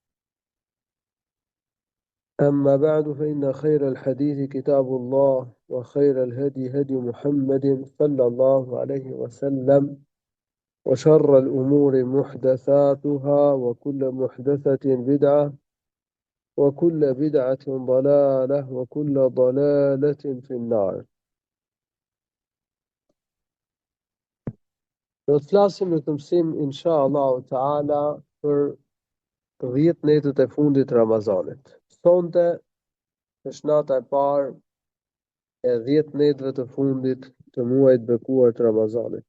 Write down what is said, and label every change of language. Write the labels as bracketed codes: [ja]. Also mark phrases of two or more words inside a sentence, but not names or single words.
[ar] أما بعد، فإن خير الحديث كتاب الله، وخير الهدي هدي محمد صلى الله عليه وسلم، وشر الأمور محدثاتها، وكل محدثة بدعة، وكل بدعة ضلالة، وكل ضلالة في النار. [sq] Do të flasim në këtë mësim [ar] إن شاء الله تعالى [sq] për 10 netët e fundit të Ramazanit. Sonte është nata e parë e 10 netëve të fundit të muajit bekuar të Ramazanit.